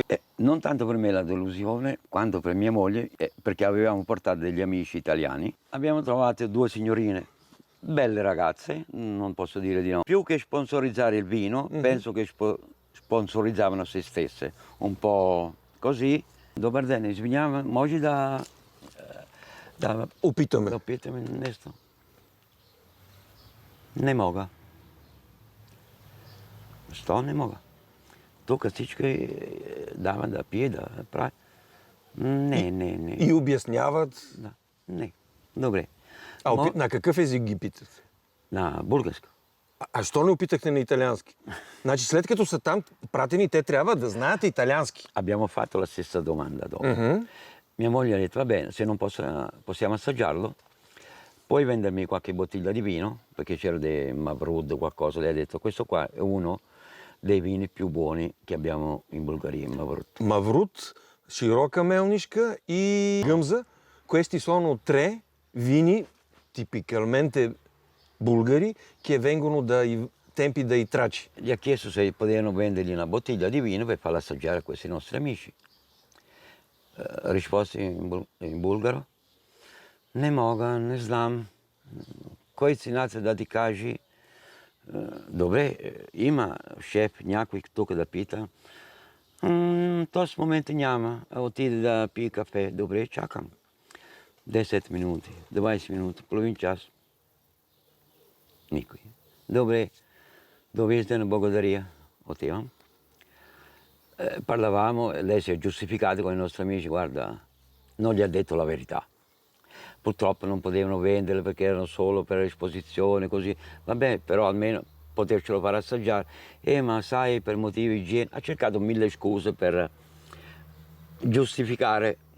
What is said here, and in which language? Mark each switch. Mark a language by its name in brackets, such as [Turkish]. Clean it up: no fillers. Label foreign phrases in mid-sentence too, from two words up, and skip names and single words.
[Italian] Non tanto per me la delusione, quanto per mia moglie, perché avevamo portato degli amici italiani. Abbiamo trovato 2 signorine, belle ragazze, non posso dire di no. Più che sponsorizzare il vino, penso che sponsorizzavano se stesse, un po' così. [Bulgarian] Добър ден, извинявам, може да Опитаме. питаме нещо? Не мога. Що не мога? Тук всички дават да пие, да прави. Не. И обясняват. Да. Не. Добре. На какъв език ги питат? На български. А що не опитахте на италиански? Значи след като са там пратени, те трябва да знаят италиански. [Italian] Abbiamo fatto la stessa domanda dopo. Mia moglie ha detto, va bene, se non possiamo assaggiarlo, puoi vendermi qualche bottiglia di vino? Perché c'era dei Mavrud, qualcosa. Lei ha detto, questo qua è uno dei vini più buoni che abbiamo in Bulgaria, Mavrud. [Bulgarian] Маврут, широка мелнишка и гъмза. [Italian] Questi sono 3 vini tipicamente bulgari che vengono dai tempi dei Traci. Gli ha chiesto se potevano vendergli una bottiglia di vino per farla assaggiare a questi nostri amici. Risposta in bulgaro. [Bulgarian] Не мога, не знам. Кой цената да ти кажи? Добре, има шеф някой тук да пита. В този момент няма. Отиде да пие кафе. Добре, чакам. 10 минути, 20 minuti, половин час. Никой. Добре, довиждане, благодаря. Отивам. [Italian] Parlavamo e lei si è giustificato con i nostri amici, guarda, non gli ha detto la verità. Purtroppo non potevano venderle perché erano solo per esposizione, così. Vabbè, però almeno potercelo fare assaggiare. Ma sai, per motivi igienici, ha cercato 1000 scuse per giustificare.